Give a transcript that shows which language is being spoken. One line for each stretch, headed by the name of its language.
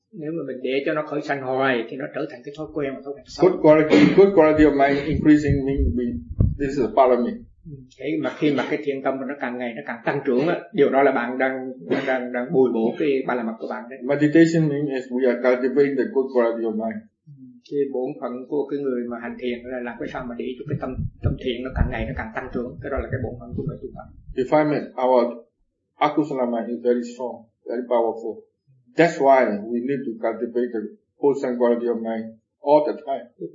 Vietnamese: Nếu mà mình để cho nó khởi sanh hoài thì nó trở thành cái thói quen mà thói quen xấu.
English: Good quality of mind increasing means this is a parami.
Vietnamese: Thế mà khi mà cái thiện tâm nó càng ngày nó càng tăng trưởng á, điều đó là bạn đang bồi bổ cái ba la mật của bạn đấy.
English: Meditation means we are cultivating the good quality of mind.
Vietnamese: Cái bổn phận của cái người mà hành thiền là làm cái sao mà để cho cái tâm thiện nó càng ngày nó càng tăng trưởng, cái đó là cái bổn phận của người tu tập.
English: Refinement, our akusala mind is very strong, very powerful. That's why we need to cultivate the wholesome quality of mind all the time.